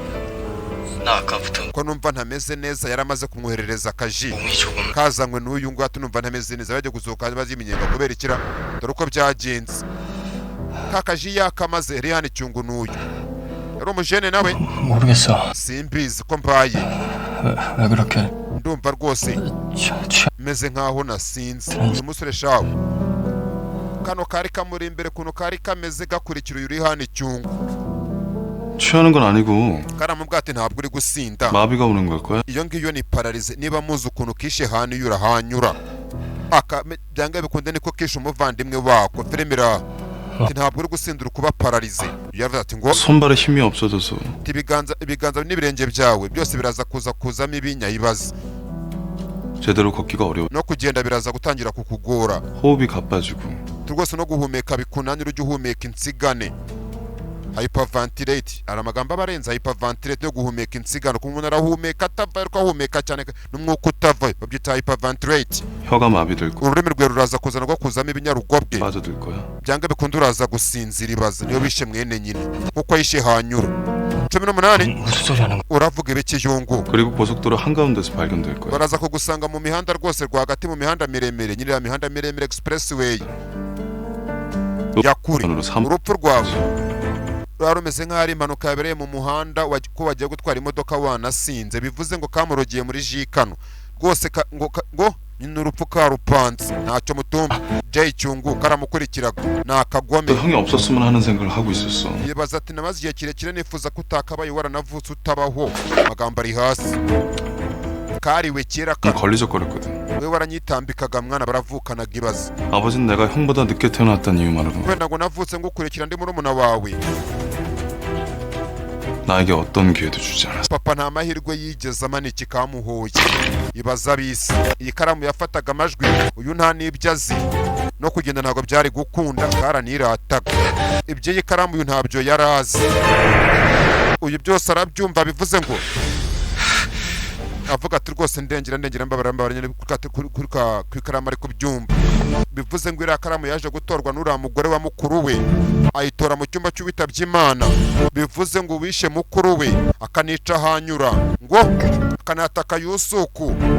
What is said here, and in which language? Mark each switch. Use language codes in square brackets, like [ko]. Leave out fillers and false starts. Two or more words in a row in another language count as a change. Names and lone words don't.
[rw] ko numva ntameze neza yaramaze kumwoherereza akaji kazanywe n'uyu ngo numva ntameze neza bajya gusohoka bazi iminyenga kubera ikira dore uko byagenze kakaji yakamaze ri hano icyungu n'uyu yari umujene nawe [ko] 모르겠어 [rw] simbizi ko mbaye [ko] 왜 그렇게 [rw] ndumva rwose meze nkaho nasinze uyu musore shawe kano kari kamuri imbere kuntu kari kameze gakurikira uri hano icyungu [ko] 취하는 건 아니고 [rw] karamubwira ati ntabwo uri gusinda [ko] 마비가 오는 걸 거야. [rw] iyo ngiyo ni pararize niba muzi ukuntu kishe hanyura byanga bikunde niko kishe umuvandimwe wako filmira ati ntabwo uri gusindura kuba pararize yavuze ati ngo [ko] 손발에 힘이 없어져서 [rw] ibiganza n'ibirenge byawe byose biraza kuzamo ibinya ibibazo [ko] 제대로 걷기가 어려워. [rw] no kugenda biraza gutangira kukugora [ko] 호흡이 가빠지고 [rw] rwose no guhumeka bikunanira ujya uhumeka insigane hyperventilate ari amagambo aba arenze hyperventilate yo guhumeka insigane kuko umuntu arahumeka atava ariko ahumeka cyane n'umwuka utava babyita hyperventilate [ko] 혀가 마비될 거야. [rw] ururimi rwe ruraza kuzana rwo kuzamo ibinyarugobwe [ko] 빠져들 거야. [rw] byanga bikunda uraza gusinzira ibaza niyo bishe mwene nyina kuko yishe hanyura 18 uravuga ibikiyungu [ko] 그리고 고속도로 한가운데서 발견될 거야. [rw] baraza kugusanga mu mihanda rwose rwagati mu mihanda miremire nyine ya mihanda miremire expressway yakuri urupfu rwawe rwari rumeze nk'aho ari impanuka yabereye mu muhanda ko wagiye gutwara imodoka wanasinze bivuze ngo kamurogiye muri jikano rwose ngo nyine urupfu karupanze ntacyo mutumva Jay Cyungu karamukurikiraga ni akagome [ko] 형이 없었으면 하는 생각을 하고 있었어. [rw] yibaza ati namaze igihe kirekire nifuza ko utakabaye waranavutse utabaho amagambo ari hasi kariwe kera [ko] 걸리적거렸거든. [rw] we waranyitambikaga mwana baravukanaga ibaza [ko] 아버지는 내가 형보다 늦게 태어났다는 이유만으로 [rw] wenda ngo navutse ngukurikira ndi murumuna wawe [ko] 나에게 어떤 기회도 주지 않았어. [rw] papa nta mahirwe yigeze amaniki kamuhoye ibaza bisi iyi karamu yafataga amajwi uyu nta n'ibyo azi no kugenda ntabwo byari gukunda karanirataga ibyo iyi karamu uyu ntabyo yari azi uyu byose arabyumva bivuze ngo avuga ati rwose ndengera mbabara nyine ku ikaramu ari kubyumva bivuze ngo iriya karamu yaje gutorwa n'uriya mugore wa mukuru we ayitora mu cyumba cy'uwitabye Imana bivuze ngo wishe mukuru we akanica hanyura ngo akanataka Yusuku